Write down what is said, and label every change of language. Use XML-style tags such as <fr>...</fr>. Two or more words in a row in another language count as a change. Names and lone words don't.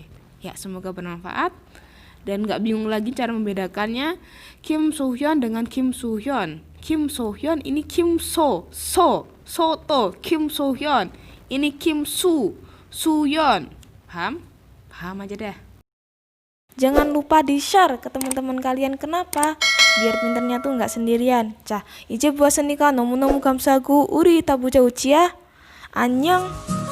<id>Ya, semoga bermanfaat dan nggak bingung lagi cara membedakannya Kim So Hyun dengan Kim Soo Hyun. Kim So Hyun ini Kim Soto, Kim So Hyun. Ini Kim Soo Hyun. Paham? Paham aja deh. Jangan lupa di-share ke teman-teman kalian. Kenapa? Biar pinternya tuh nggak sendirian.</id> <ko>자, 이제 보았으니까 너무너무 감사하고 우리 이따 보자 우치야. 안녕.</ko>